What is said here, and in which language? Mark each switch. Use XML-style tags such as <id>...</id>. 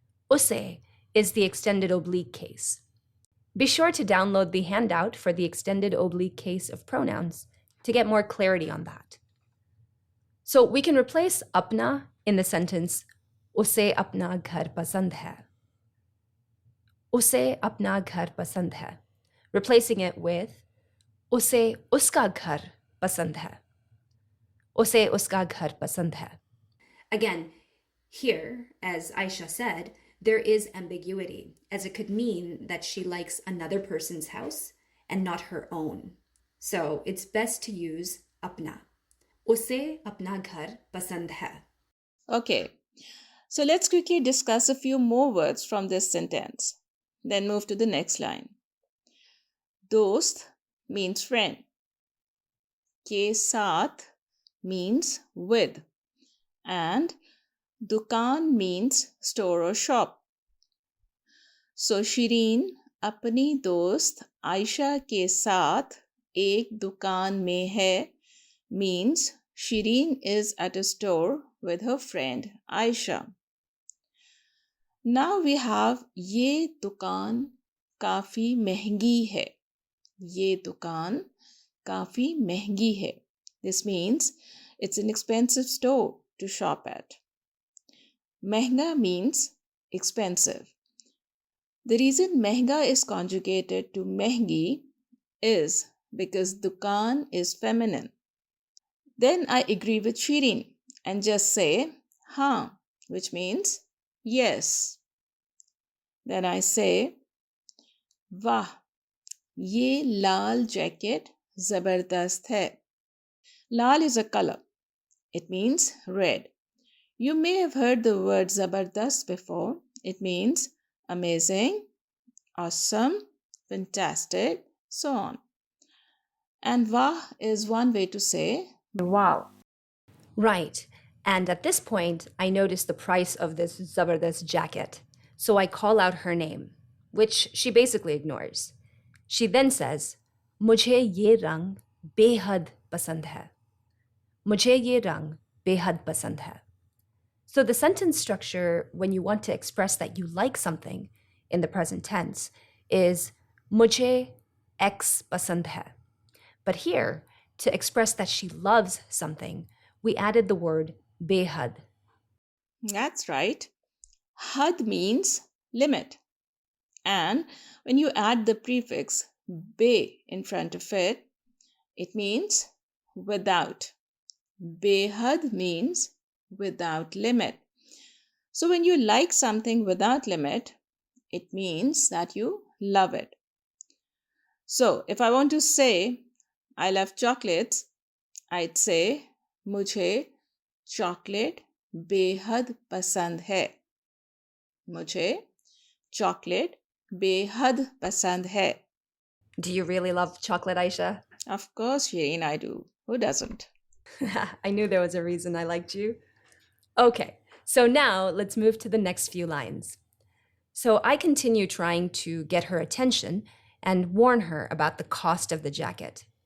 <en>उसे is the extended oblique case. Be sure to download the handout for the extended oblique case of pronouns to get more clarity on that. So we can replace apna in the sentence</en> <hi>उसे अपना घर पसंद है. उसे अपना घर पसंद है,</hi> <en>replacing it with</en> <hi>उसे उसका घर पसंद है. उसे उसका घर पसंद है.</hi> <en>Again, here, as Ayesha said, there is ambiguity, as it could mean that she likes another person's house and not her own. So it's best to use apna.</en> <hi>Usse apna ghar pasand hai.</hi> <en>Okay, so let's quickly discuss a few more words from this sentence. Then move to the next line. Dost means friend. Ke saath means with. And dukaan means store or shop. So Shireen</en> <hi>अपनी दोस्त आयशा के साथ एक दुकान में है</hi> <en>means Shireen is at a store with her friend Ayesha. Now we have</en> <hi>ये दुकान काफ़ी महंगी है. ये दुकान काफ़ी महंगी है.</hi> <en>This means it's an expensive store to shop at. महंगा means expensive. The reason महंगा is conjugated to महंगी is because dukaan is feminine. Then I agree with Shireen and just say हाँ, which means yes. Then I say</en> <hi>वाह, ये लाल jacket ज़बरदस्त है.</hi> <en>Lal is a color. It means red. You may have heard the word zabardast before. It means amazing, awesome, fantastic, so on. And wah is one way to say wow. Right. And at this point, I notice the price of this Zabardast jacket. So I call out her name, which she basically ignores. She then says,</en> <hi>मुझे ये रंग बेहद पसंद है. मुझे ये रंग बेहद पसंद है.</hi> <en>So the sentence structure, when you want to express that you like something in the present tense, is</en> <hi>मुझे X पसंद है.</hi> <en>But here, to express that she loves something, we added the word behad. That's right. Had means limit. And when you add the prefix be in front of it, it means without. Behad means without limit. So when you like something without limit, it means that you love it. So if I want to say I love chocolates, I'd say</en> <hi>मुझे chocolate बेहद पसंद है. मुझे chocolate बेहद पसंद है.</hi> <en>Do you really love chocolate, Ayesha? Of course, Shireen, I do. Who doesn't? I knew there was a reason I liked you. Okay, so now let's move to the next few lines. So I continue trying to get her attention and warn her about the cost of the jacket.</en>